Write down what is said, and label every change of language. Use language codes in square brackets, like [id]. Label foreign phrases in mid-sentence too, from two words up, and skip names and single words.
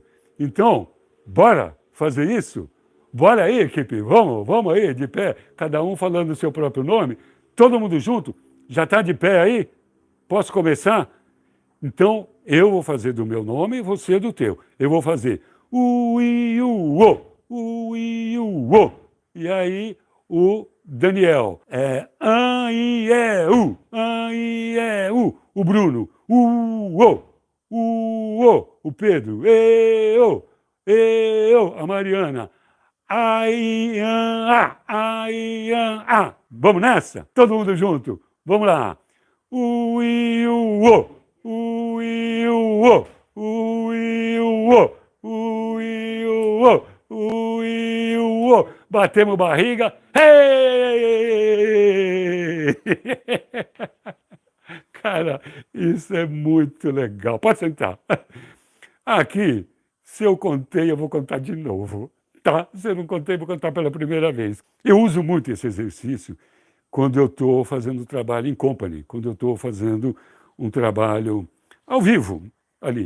[pt] Então, bora fazer isso? Bora aí, equipe, vamos aí, de pé, cada um falando o seu próprio nome, todo mundo junto, já está de pé aí? Posso começar? Então, eu vou fazer do meu nome e você do teu. Eu vou fazer u, i, u. E aí, o Daniel, an, i, e, u. O Bruno, o Pedro, eu, a Mariana, ai, an, a. Vamos nessa? Todo mundo junto. Vamos lá. U, i, u, o, i, u, o, i, u, o, i, u, o, i, u. Batemos barriga. Hey! Cara, isso é muito legal. Pode sentar. Aqui, se eu contei, eu vou contar de novo. Tá? Se eu não contei, vou contar pela primeira vez. Eu uso muito esse exercício quando eu estou fazendo trabalho em company, quando eu estou fazendo um trabalho ao vivo ali.